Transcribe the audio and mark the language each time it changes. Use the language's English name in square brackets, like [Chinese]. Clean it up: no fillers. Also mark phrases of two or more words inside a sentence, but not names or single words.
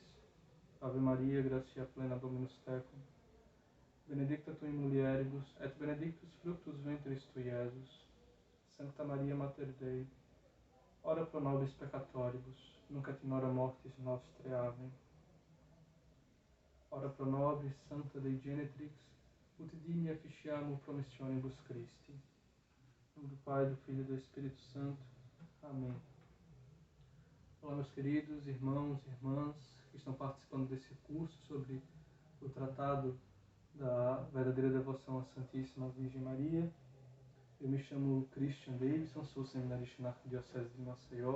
[Latin] Ave Maria, gratia plena, Dominus tecum, benedicta tu in mulieribus, et benedictus fructus ventris tui, Iesus. Sancta Maria Mater Dei, ora pro nobis peccatoribus, nunc et in hora mortis nostre. Amen. Ora pro nobis, Sancta Dei Genetrix, ut digni efficiamur promissionibus Christi. [Portuguese] Em nome do Pai, do Filho e do Espírito Santo. Amém. Olá, meus queridos irmãos e irmãs que estão participando desse curso sobre o tratado da verdadeira devoção à Santíssima Virgem Maria. Eu me chamo Christian Davidson, sou seminarista na Arquidiocese de Maceió.